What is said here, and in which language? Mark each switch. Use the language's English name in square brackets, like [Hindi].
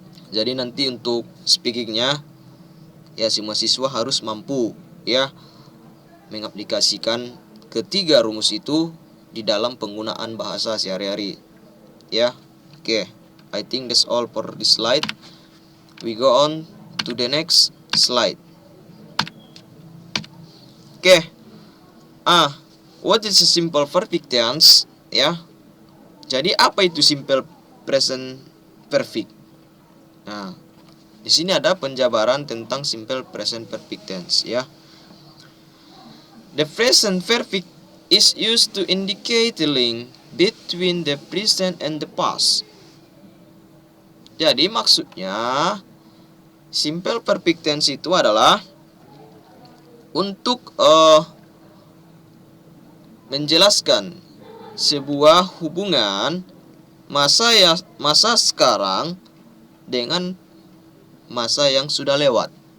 [Indonesian] Jadi nanti untuk speakingnya ya semua siswa harus mampu ya mengaplikasikan ketiga rumus itu di dalam penggunaan bahasa sehari-hari. Ya. Oke. [English] I think that's all for this slide. We go on to the next slide. Oke. What is a simple perfect tense? Ya. [Indonesian] Jadi apa itu simple present perfect? Nah, di sini ada penjabaran tentang simple present perfect tense ya. [English] The present perfect is used to indicate the link between the present and the past. [Indonesian] Jadi maksudnya simple perfect tense itu adalah untuk menjelaskan sebuah hubungan masa sekarang dengan masa yang sudah lewat.